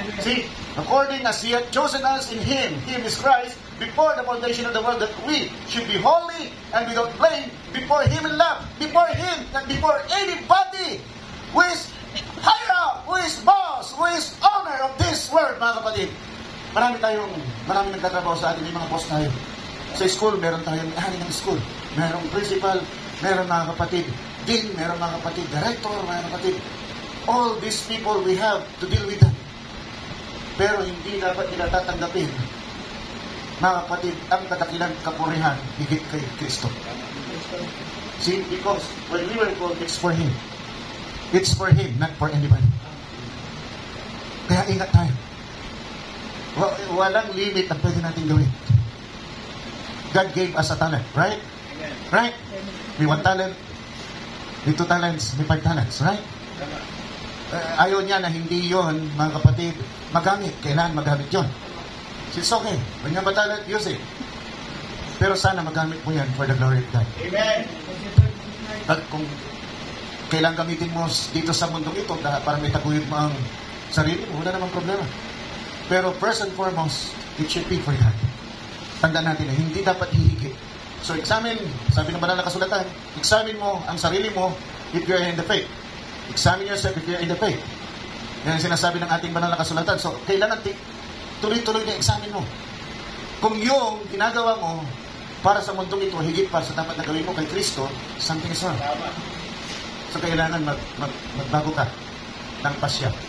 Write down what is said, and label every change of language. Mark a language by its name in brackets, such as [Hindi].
[English] See, according as He had chosen us in Him is Christ, before the foundation of the world, that we should be holy and without blame before Him in love, before Him, not before anybody who is higher up, who is boss, who is owner of this world, [Filipino] mga kapatid. Marami nagtatrabaho sa atin, may mga boss tayo. Sa school, meron tayong hari ng school. Merong principal, meron mga kapatid, dean, meron mga kapatid, director, mga kapatid. [English] All these people, we have to deal with them. [Filipino] Pero hindi dapat nila tatanggapin, mga kapatid, ang kadakilang kapurihan higit kay Kristo. [English] See, because when we were called, it's for Him. It's for Him, not for anybody. [Filipino] Kaya ingat tayo. Walang limit ang pwede natin gawin. [English] God gave us a talent, right? Amen. [Filipino] Right? May 1 talent, may 2 talents, may 5 talents, right? Ayaw niya na hindi yon, mga kapatid, magamit. Kailangan magamit yon. [English] It's okay. When you're talent, use it. [Filipino] Pero sana magamit mo yan [English] for the glory of God. Amen. [Filipino] At kung kailangan gamitin mo dito sa mundong ito para may taguyod mo ang sarili mo, wala namang problema. [English] Pero first and foremost, it should be for God. [Filipino] Tandaan natin na hindi dapat hihigit. So examine, sabi ng banal na kasulatan, examine mo ang sarili mo [English] if you're in the faith. Examine yourself if you're in the faith. [Filipino] Yan ang sinasabi ng ating banal na kasulatan. So kailangan tuloy-tuloy na examine mo. Kung yung ginagawa mo para sa mundong ito, higit pa sa dapat na gawin mo kay Kristo, [English] something is wrong. [Filipino] So kailangan magbago ka ng pasya.